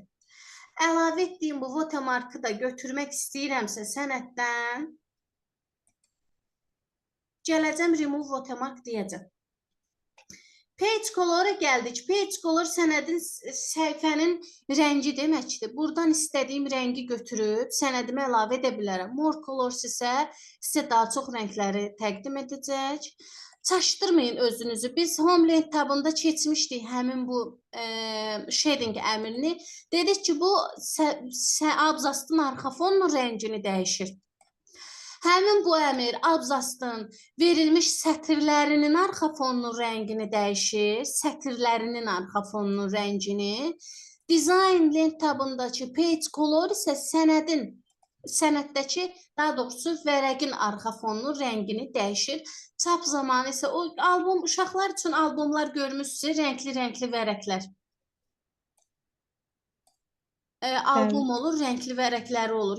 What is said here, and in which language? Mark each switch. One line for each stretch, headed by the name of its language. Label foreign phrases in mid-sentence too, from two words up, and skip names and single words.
Azerbaijani: Əlavə etdiyim bu watermark'ı da götürmək istəyirəmsə sənəddən, gələcəm
English: remove watermark
Azerbaijani: deyəcəm.
English: Page color'a
Azerbaijani: gəldik.
English: Page color
Azerbaijani: sənədin, səhifənin rəngi deməkdir. Buradan istədiyim rəngi götürüb sənədimə əlavə edə bilərəm.
English: More colors
Azerbaijani: isə sizə daha çox rəngləri təqdim edəcək. Çaşdırmayın özünüzü. Biz Homeland tabında keçmişdik həmin bu shading əmrini. Dedik ki, bu abzasın arxa fonunun rəngini dəyişir. Həmin bu əmr abzasın verilmiş sətirlərinin arxa fonunun rəngini dəyişir, sətirlərinin arxa fonunun rəngini. Design lent tabındakı
English: page color
Azerbaijani: isə sənəddəki, daha doğrusu vərəqin arxa fonunun rəngini dəyişir. Çap zamanı isə o albom, uşaqlar üçün albomlar görmüşsünüz, rəngli vərəqlər. albom olur, renkli vərəqləri olur.